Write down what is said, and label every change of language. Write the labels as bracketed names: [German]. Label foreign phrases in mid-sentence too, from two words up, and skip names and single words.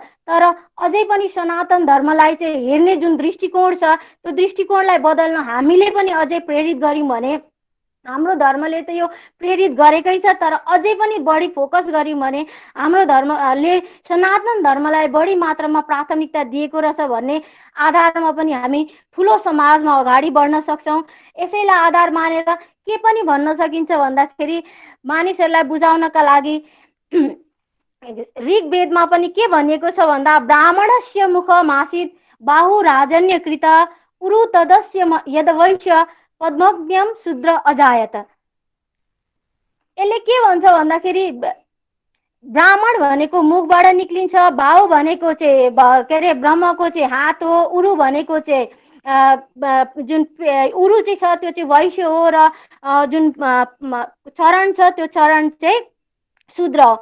[Nepali] तर अझै पनि सनातन धर्मलाई चाहिँ हेर्ने जुन दृष्टिकोण छ, त्यो दृष्टिकोणलाई बदल्न हामीले पनि अझै प्रेरित गर्यौँ भने, हाम्रो धर्मले त यो प्रेरित गरेकै छ, तर अझै पनि बढी फोकस गर्यौँ भने हाम्रो धर्मले सनातन धर्मलाई बढी मात्रामा प्राथमिकता दिएको रहेछ भन्ने आधारमा पनि हामी ठुलो समाजमा अगाडि बढ्न सक्छौँ। यसैलाई आधार मानेर के पनि भन्न सकिन्छ भन्दाखेरि मानिसहरूलाई बुझाउनका लागि ऋग्वेदमा पनि के भनिएको छ भन्दा [Sanskrit] ब्राह्मणस्य मुखमासीत् बाहु राजन्यकृत उरु तदस्य यदवैश्य पद्मज्ञम शूद्र अजायत। [Nepali] यसले के भन्छ भन्दाखेरि ब्राह्मण भनेको मुखबाट निक्लिन्छ, बाहु भनेको चाहिँ के अरे ब्रह्मको चाहिँ हात हो, उरु भनेको चाहिँ जुन उरु चाहिँ छ त्यो चाहिँ वैश्य हो, र जुन चरण छ त्यो चरण चाहिँ शूद्र हो।